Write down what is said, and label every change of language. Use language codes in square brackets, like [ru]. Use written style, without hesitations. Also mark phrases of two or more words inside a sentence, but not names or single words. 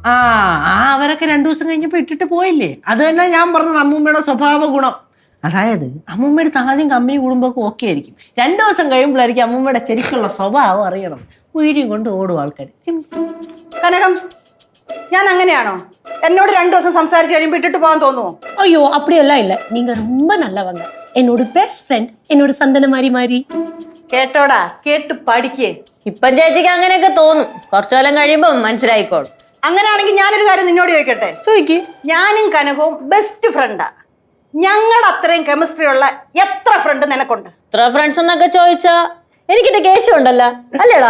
[ml] അവരൊക്കെ 2 ദിവസം കഴിഞ്ഞപ്പോ ഇട്ടിട്ട് പോയില്ലേ? അത് തന്നെ ഞാൻ പറഞ്ഞത് അമ്മൂമ്മയുടെ സ്വഭാവ ഗുണം. അതായത് അമ്മൂമ്മയുടെ ആദ്യം കമ്പനി കൂടുമ്പോഴൊക്കെ ഓക്കെ ആയിരിക്കും. 2 ദിവസം കഴിയുമ്പോഴായിരിക്കും അമ്മൂമ്മയുടെ ശരിക്കുള്ള സ്വഭാവം അറിയണം. ഉയരം കൊണ്ട് ഓടും ആൾക്കാർ. സിമ്പിൾ. കനകം, ഞാൻ അങ്ങനെയാണോ? എന്നോട് 2 ദിവസം സംസാരിച്ച് കഴിയുമ്പോൾ ഇട്ടിട്ട് പോകാൻ തോന്നുമോ? [ta] ஐயோ அப்படியெல்லாம் இல்ல, நீங்க ரொம்ப நல்லவங்க. என்னோட [en] best friend, [ta] என்னோட சந்தன மாரி. [ml] കേട്ടോടാ, കേട്ട് പഠിക്കേ. ഇപ്പം ചേച്ചിക്ക് അങ്ങനെയൊക്കെ തോന്നും, കുറച്ചു കാലം കഴിയുമ്പോ മനസ്സിലായിക്കോളും. അങ്ങനെയാണെങ്കിൽ ഞാനൊരു കാര്യം നിന്നോട് ചോദിക്കട്ടെ? ചോദിക്ക്. ഞാനും കനകവും [en] best friend. [ml] ഞങ്ങളുടെ അത്രയും കെമിസ്ട്രി ഉള്ള എത്ര ഫ്രണ്ട് നിനക്കുണ്ട്? ഇത്ര ഫ്രണ്ട്സ് എന്നൊക്കെ ചോദിച്ചാ എനിക്കിന്റെ കേശം ഉണ്ടല്ലോ, അല്ലേടാ?